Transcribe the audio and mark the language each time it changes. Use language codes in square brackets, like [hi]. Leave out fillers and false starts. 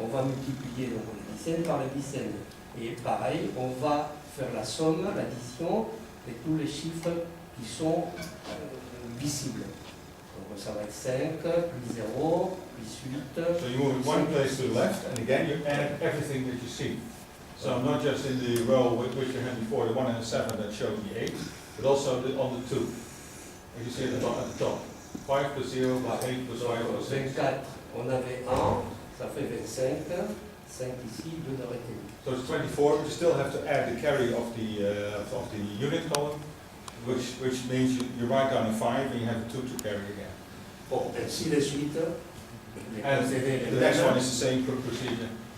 [fr] on va multiplier donc, les dizaines par les dizaines. Et pareil, on va faire la somme, l'addition de tous les chiffres qui sont visibles. Donc ça va être 5, plus 0, plus 8. [en] So you move it one place to the left, and again you add everything that you see. So not just in the row which you had before, the 1 and the 7 that showed the 8, but also on the 2. As you see at the top. 5 plus 0 plus 8 plus 5 plus 6. [fr] 24, on avait 1, ça fait 25, 5 ici, 2 de retenu. [en] So it's 24, but you still have to add the carry of the unit column, which means you write down a 5 and you have a 2 to carry again. [fr] Bon, ainsi de suite. [en] And the next one is the same procedure.